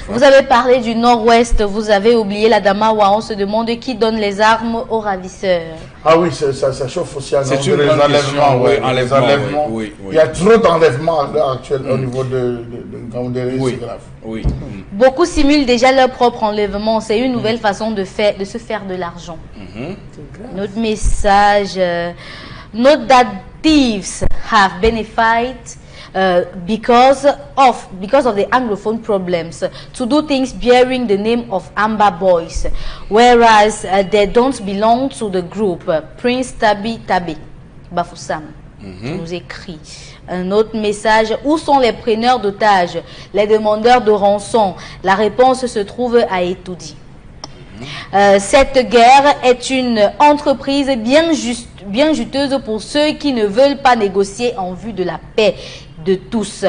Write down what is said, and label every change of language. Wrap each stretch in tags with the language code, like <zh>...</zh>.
<fr>Vous avez parlé du nord-ouest, vous avez oublié la Damawa. On se demande qui donne les armes aux ravisseurs. Ah oui, ça chauffe aussi à C'est les enlèvements. Oui. Il y a trop d'enlèvements à l'heure actuelle au niveau de Ngaoundéré, c'est grave. Oui. Beaucoup simulent déjà leur propre enlèvement. C'est une nouvelle façon de se faire de l'argent. Notre message,</fr> <en>note that thieves have benefited because of the Anglophone problems to do things bearing the name of Amba Boys, whereas they don't belong to the group.</en> <fr>Prince Tabi Bafoussam nous écrit. Un autre message, où sont les preneurs d'otages, les demandeurs de rançon? La réponse se trouve à Etoudi. Cette guerre est une entreprise bien juteuse pour ceux qui ne veulent pas négocier en vue de la paix de tous.</fr>